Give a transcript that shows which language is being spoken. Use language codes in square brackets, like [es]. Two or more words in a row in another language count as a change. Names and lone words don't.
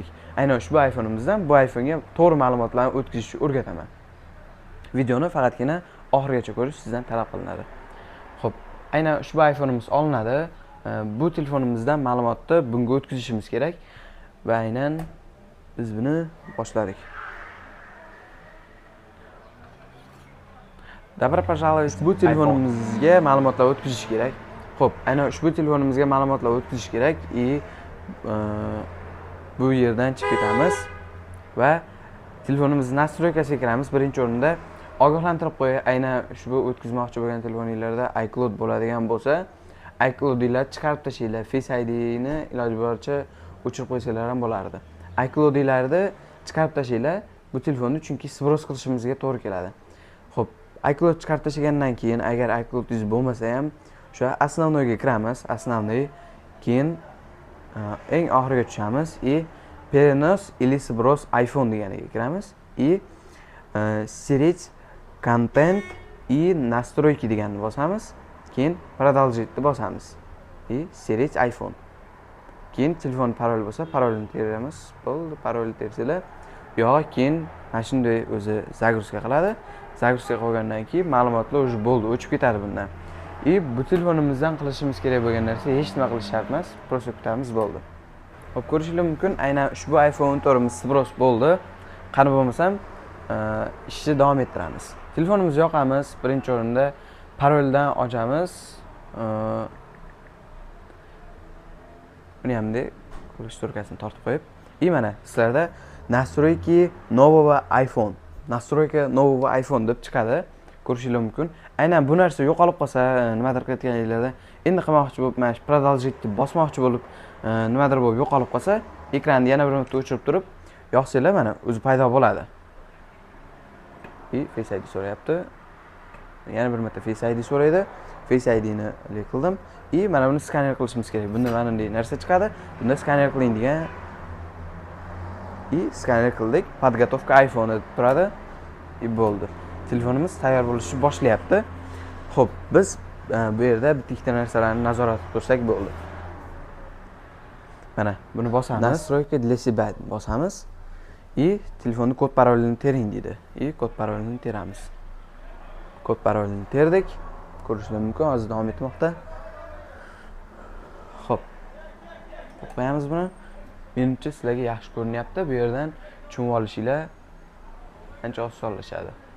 [uz] Aynan ushbu iPhone'imizdan bu iPhone'ga to'g'ri ma'lumotlarni o'tkazishni o'rgataman. Videoni faqatgina oxirigacha ko'rish sizdan talab qilinadi. Xo'p, aynan ushbu iPhone'imiz olinadi. Bu telefonimizdan ma'lumotni bunga o'tkazishimiz kerak va aynan biz buni boshladik. [ru] Добро пожаловать. [uz] Ushbu telefonimizga ma'lumotlar o'tkazish kerak. Xo'p, aynan ushbu telefonimizga ma'lumotlar o'tkazish kerak bu yerdan chiqib ketamiz va telefonimizni nastroykasiga kiramiz. Birinchi o'rinda ogohlantirib qo'yay, aynan ushbu o'tkazmoqchi bo'lgan telefoningizda iCloud bo'ladigan bo'lsa, iCloudinglarni chiqarib tashlanglar. Face ID'ni iloji boricha o'chirib qo'ysanglar ham bo'lardi. iCloudinglarni chiqarib tashlanglar bu telefonni, chunki sbros qilishimizga to'g'ri keladi. Xo'p, iCloud chiqarib tashlagandan keyin agar iCloudingiz bo'lmasa ham o'sha основнойga kiramiz. Основной, keyin eng oxiriga tushamiz [ru] перенос или сброс iPhone [uz] deganiga kiramiz [ru] стереть контент и настройки [uz] deganni bosamiz. Keyin продолжить bosamiz [ru] стереть iPhone. [uz] Keyin telefon parol bo'lsa parolni teramiz. Bo'ldi, parolni tersanglar yo'q, keyin mana shunday o'zi загрузка qiladi. Загрузка qilgandan keyin ma'lumotlar уже bo'ldi, o'chib ketadi bundan. Bu telefonimizdan qilishimiz kerak bo'lgan narsa hech nima qilish shart emas, просто kutamiz bo'ldi. Xo'p, ko'rishingiz mumkin, aynan ushbu iPhone 14imiz sbros bo'ldi. Qani bo'lmasam, ishni davom ettiramiz. Telefonimizni yoqamiz, birinchi o'rinda paroldan ochamiz. Buni hamda klashtorkasini tortib qo'yib, mana sizlarda [ru] настройки нового iPhone, настройка нового iPhone [uz] deb chiqadi. Ko'rishingiz mumkin. Aynan bu narsa yo'qolib qolsa, nimadir qilayotganingizda endi qilmoqchi bo'lib, mana shu продолжить deb bosmoqchi bo'lib, nimadir bo'lib yo'qolib qolsa, ekranni yana bir marta o'chirib turib, yoqsanglar mana o'zi paydo bo'ladi. Face ID so'rayapti. Yana bir marta Face ID so'raydi. Face ID'ni qildim. Mana buni skaner qilishimiz kerak. Bunda mana bunday narsa chiqadi. Bunda skaner qiling degan. Skaner qildik. [ru] Подготовка iPhone [uz] deb turadi. Bo'ldi. Telefonimiz tayyor bo'lishni boshlayapti. Xo'p, biz bu yerda bitta ikkita narsalarni nazorat qilib tursak bo'ldi. Mana buni bosamiz. [ru] Настройка для себя [uz] bosamiz. Telefonni kod parolini tering deydi. Kod parolini teramiz. Kod parolini terdik. Ko'rishingiz mumkin, hozir davom etmoqda. Xo'p. Qo'yamiz buni. Menimcha sizlarga yaxshi ko'rinyapti. Bu yerdan tushunib olishinglar ancha osonlashadi.